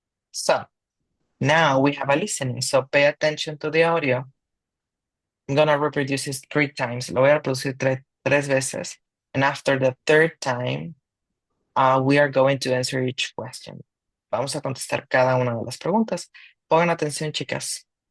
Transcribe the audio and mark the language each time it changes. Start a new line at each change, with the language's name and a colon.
English: So, now we have a listening. So pay attention to the audio. I'm gonna reproduce it 3 times.
Spanish: Lo voy a reproducir tres veces.
English: And after the third time, we are going to answer each question.
Spanish: Vamos a contestar cada una de las preguntas. Pongan atención, chicas.